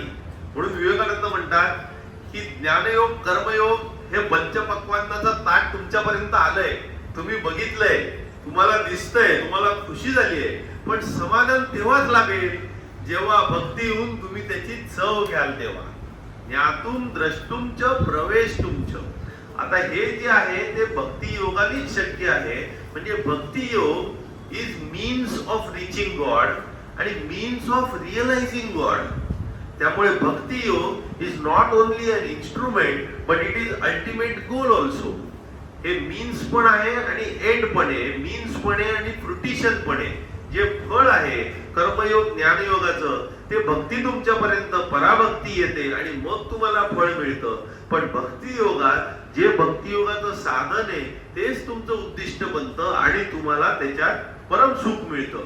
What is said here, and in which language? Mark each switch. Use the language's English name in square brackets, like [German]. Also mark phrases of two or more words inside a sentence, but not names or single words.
[Marathi] म्हणून विवेकानंद म्हणतात की ज्ञानयोग कर्मयोग हे पंचपक्वान्नाचं ताट तुमच्यापर्यंत आलंय, तुम्ही बघितलंय, तुम्हाला दिसतंय, तुम्हाला खुशी झालीये, पण समाधान तेव्हाच लागेल जेव्हा भक्ती येऊन तुम्ही त्याची चव घ्याल तेव्हा. [Sanskrit] ज्ञातुम द्रष्टुम च प्रवेशतुम च. [Marathi] आता हे जे आहे ते भक्ती योगानेच शक्य आहे. [English] म्हणजे bhakti yoga is means of reaching God आणि means of realizing God. त्यामुळे bhakti yoga is not only an instrument but it is ultimate goal also. [Marathi] हे मीन्स पण आहे आणि एंड पण आहे, मीन्स पण आहे आणि फ्रुटिशन पण आहे. जे फळ आहे कर्मयोग ज्ञानयोगाचं ते भक्ती तुमच्यापर्यंत पराभक्ती येते आणि मग तुम्हाला फळ मिळतं. पण भक्ती योगात जे भक्ती योगाचं साधन आहे तेच तुमचं उद्दिष्ट बनतं आणि तुम्हाला त्याच्यात परम सुख मिळतं.